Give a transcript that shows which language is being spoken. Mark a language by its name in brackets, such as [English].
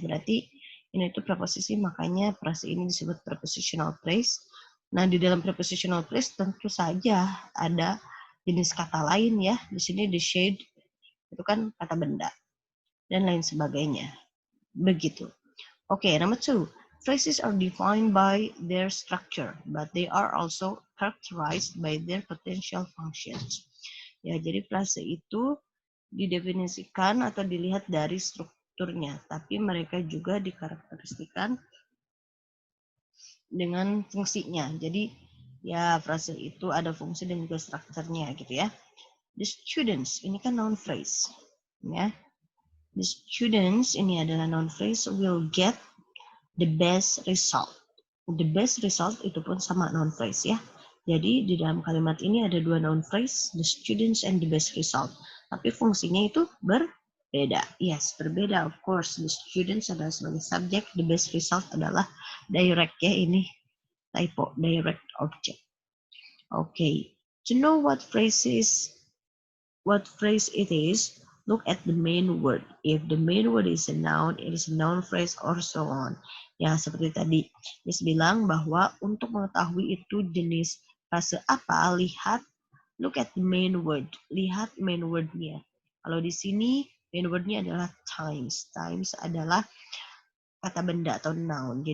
[Indonesian] Berarti ini itu preposisi, makanya frase ini disebut prepositional phrase. Nah, di dalam prepositional phrase tentu saja ada jenis kata lain ya. Di sini the shade itu kan kata benda dan lain sebagainya. Begitu. [English] Okay, number 2. Phrases are defined by their structure, but they are also characterized by their potential functions. [Indonesian] Ya, jadi frase itu didefinisikan atau dilihat dari strukturnya, tapi mereka juga dikarakteristikan dengan fungsinya. Jadi, ya frase itu ada fungsi dan juga strukturnya gitu ya. [English] The students, [Indonesian] ini kan [English] noun phrase. [Indonesian] Ya. [English] The students, [Indonesian] ini adalah [English] noun phrase, will get the best result. [Indonesian] The best result itu pun sama noun phrase ya. Jadi di dalam kalimat ini ada dua noun phrase, [English] the students and the best result. [Indonesian] Tapi fungsinya itu berbeda. Yes, berbeda. [English] Of course, the students [Indonesian] adalah sebagai subjek, [English] the best result [Indonesian] adalah direct ya. [English] Ini typo, direct object. Okay. To know what phrase it is, look at the main word. If the main word is a noun, it is a noun phrase or so on. [Indonesian] Ya, seperti tadi Miss bilang bahwa untuk mengetahui itu jenis frase apa, [English] look at the main word. [Indonesian] Lihat main word-nya. Kalau di sini main word-nya adalah times. Times adalah kata benda atau noun.